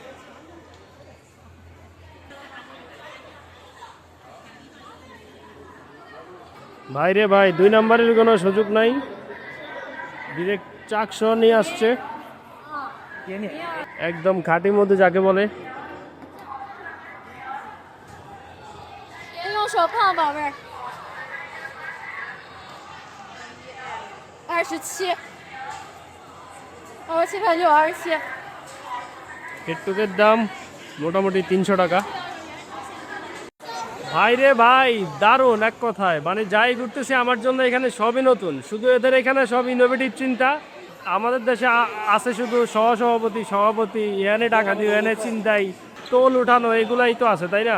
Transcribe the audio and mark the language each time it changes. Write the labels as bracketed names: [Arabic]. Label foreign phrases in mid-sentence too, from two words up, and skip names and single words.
[Bangla] ভাই রে ভাই, 2 নাম্বারের কোনো সুযোগ নাই, ডিরেক্ট চাকসহ নিয়ে আসছে, একদম খাঁটি মধ্যে যাকে বলে। [Chinese] 别用手碰，宝贝儿。27，27.6，27。 [Bangla] কেটটুকের দাম মোটামুটি 300 টাকা। ভাই রে ভাই, দারুণ এক কথায়, মানে যাই ঘুরতেছি আমার জন্য এখানে সবই নতুন। শুধু এদের এখানে সব ইনোভেটিভ চিন্তা। আমাদের দেশে আছে শুধু সহসভাপতি, সভাপতি, এনে টাকা দিও, এনে চিন্তাই, টোল উঠানো, এগুলাই তো আছে, তাই না?